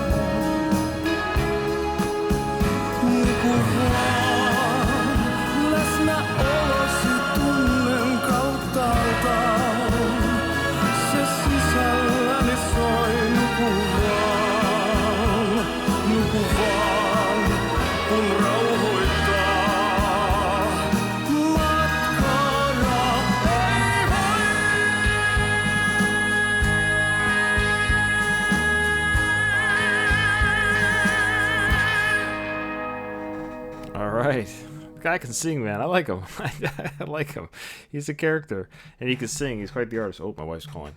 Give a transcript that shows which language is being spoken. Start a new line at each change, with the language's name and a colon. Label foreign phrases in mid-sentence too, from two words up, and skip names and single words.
Finnish: Nuku vaan, läsnäolosi tunnen kauttaaltaan. Se sisälläni soi, nuku vaan, kun rauhoittaa. Matkaaja ei voi.
English: All right. The guy can sing, man. I like him. I like him. He's a character. And he can sing. He's quite the artist. Oh, my wife's calling.